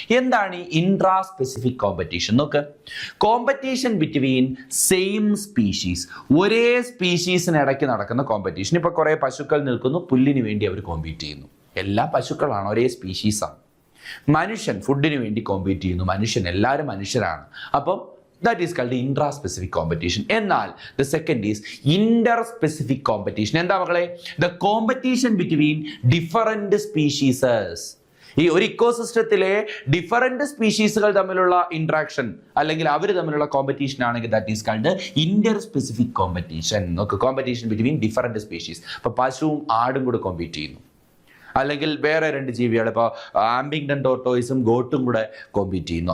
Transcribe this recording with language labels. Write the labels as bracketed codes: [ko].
[ml] എന്താണ് ഈ intra specific competition? നോക്ക്, [en] competition between same species, [ml] ഒരേ സ്പീഷീസിന് ഇടയ്ക്ക് നടക്കുന്ന കോമ്പറ്റീഷൻ. ഇപ്പൊ കുറെ പശുക്കൾ നിൽക്കുന്നു, പുല്ലിന് വേണ്ടി അവർ കോമ്പീറ്റ് ചെയ്യുന്നു. എല്ലാ പശുക്കളാണ്, ഒരേ സ്പീഷീസാണ്. മനുഷ്യൻ ഫുഡിന് വേണ്ടി കോമ്പീറ്റ് ചെയ്യുന്നു. എല്ലാവരും മനുഷ്യരാണ്. [en] അപ്പം that is called intra-specific competition. എന്നാൽ the second is inter-specific competition. [ml] എന്താ മക്കളെ? [en] The competition between different species. [ml] ഈ ഒരു ഇക്കോസിസ്റ്റത്തിലെ ഡിഫറൻറ്റ് സ്പീഷീസുകൾ തമ്മിലുള്ള ഇൻട്രാക്ഷൻ അല്ലെങ്കിൽ അവർ തമ്മിലുള്ള കോമ്പറ്റീഷൻ ആണെങ്കിൽ [en] That is called interspecific competition. [ml] നോക്ക്, [en] Competition between different species. [ml] ഇപ്പോൾ പശുവും ആടും കൂടെ കോമ്പീറ്റ് ചെയ്യുന്നു, അല്ലെങ്കിൽ വേറെ 2 ജീവികൾ, ഇപ്പോൾ ആംബിങ്ടൺ ടോർട്ടോയ്സും ഗോട്ടും കൂടെ കോമ്പീറ്റ് ചെയ്യുന്നു.